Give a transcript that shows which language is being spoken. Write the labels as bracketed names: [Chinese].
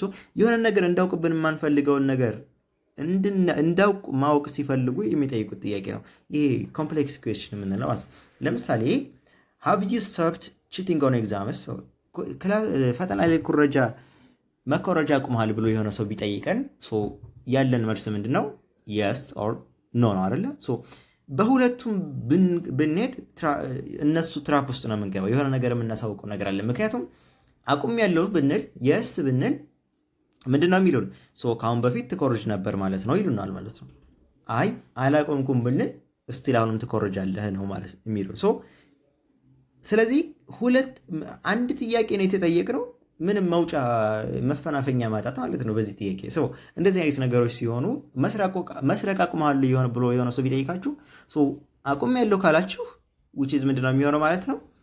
[Amharic] so የሆነ ነገር እንዳውቅብን የማንፈልገውን ነገር እንዳውቅ ማወቅ ሲፈልጉ የሚጠይቁት ጥያቄ ነው። ይሄ ኮምፕሌክስ ኩዌስችን የምንለው ማለት ነው። ለምሳሌ [English] have you stopped cheating on exams? [Amharic] ፈተና ላይ መኮረጃ አቁመሃል ብሎ የሆነ ሰው ቢጠይቀን ያለን መልስ ምንድነው? [English] yes or no [Amharic] ነው አይደለ? በሁለቱም ብንሄድ እነሱ ትራፕ ውስጥ ነው የምንገባው። የሆነ ነገር የምናሳውቀው ነገር አለ። ምክንያቱም አቁም ያለው ብንል yes ብንል ምንድነው የሚሉን? ከአሁን በፊት ትኮርጅ ነበር ማለት ነው ይሉናል ማለት ነው። አይ አላቆምኩም ብንል እስቲል አሁንም ትኮርጃለህ ነው ማለት የሚሉን። ስለዚህ አንድ ጥያቄ ነው የተጠየቅነው ምንም መውጫ መፈናፈኛ ማጣት ማለት ነው በዚህ ጥያቄ። እንደዚህ አይነት ነገሮች ሲሆኑ መስረቅ አቁመሃል ብሎ የሆነ ሰው ቢጠይቃችሁ አቁም ያለው ካላችሁ which is ምንድነው የሚሆነው ማለት ነው?